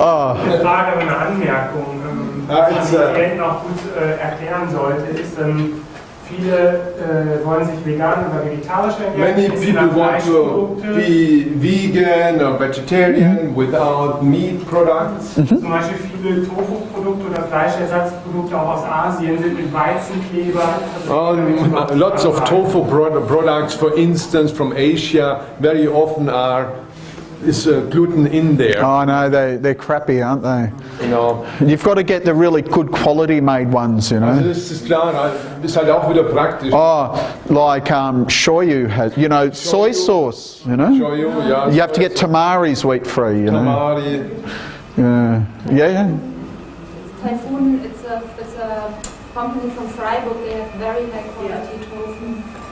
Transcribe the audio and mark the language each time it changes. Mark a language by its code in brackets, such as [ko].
[de] Eine Frage und eine Anmerkung, was ich Klienten auch gut erklären sollte, ist, viele wollen sich vegan oder vegetarisch ernähren. [en] Many people want to be vegan or vegetarian without meat products. [de] Zum Beispiel viele Tofu-Produkte oder Fleischersatzprodukte auch aus Asien sind mit Weizenkleber. [en] Lots of tofu products, for instance, from Asia, very often is gluten in there. Oh no, they're crappy, aren't they? You know. You've got to get the really good quality made ones, you [de] Also [en] know. [de] das ist klar, das ist halt auch wieder praktisch. [en] Oh, like shoyu has, you know, soy sauce, you know. [de] Shoyu, ja. [en] You have to get tamari's wheat free, you know. [de] Tamari. [en] Yeah. Typhoon, it's a company from Freiburg. They have very high quality tofu.